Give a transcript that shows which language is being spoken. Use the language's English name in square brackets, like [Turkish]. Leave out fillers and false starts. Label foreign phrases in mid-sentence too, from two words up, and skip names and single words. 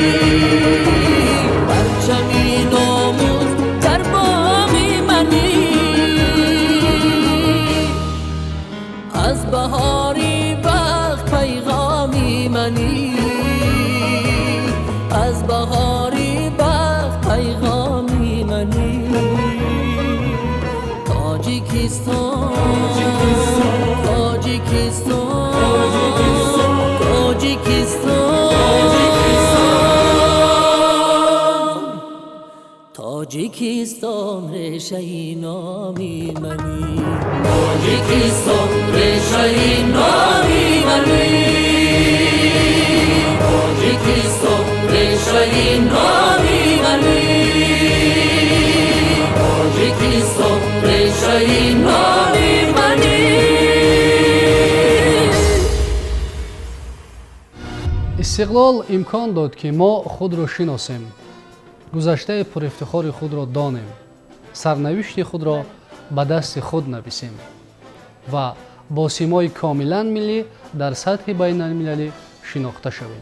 [Persian] پرچمی ناموز در بامی منی از بهاری بخت پیغامی منی از بهاری بخت پیغامی منی [Tajik] Toҷикистон решаи номи мани Тоҷикистон решаи номи мани Тоҷикистон решаи номи мани Тоҷикистон решаи номи мани [Persian] استقلال امکان داد که ما خود را شناسیم، گذشته پرافتخار خود را دانیم، سرنوشت خود را به دست خود نویسیم و با سیمای کاملا ملی در سطح بین المللی شناخته شویم.